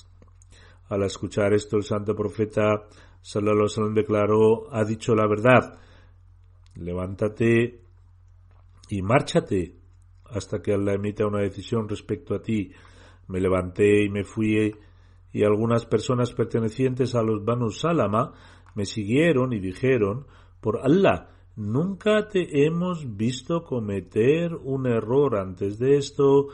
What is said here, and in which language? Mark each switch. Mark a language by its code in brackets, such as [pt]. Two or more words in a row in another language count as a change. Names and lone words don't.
[es] Al escuchar esto, el santo profeta [ar] صلى الله عليه وسلم [es] declaró: ha dicho la verdad, levántate y márchate hasta que Allah emita una decisión respecto a ti. Me levanté y me fui, y algunas personas pertenecientes a los Banu Salama me siguieron y dijeron: por Allah, nunca te hemos visto cometer un error antes de esto.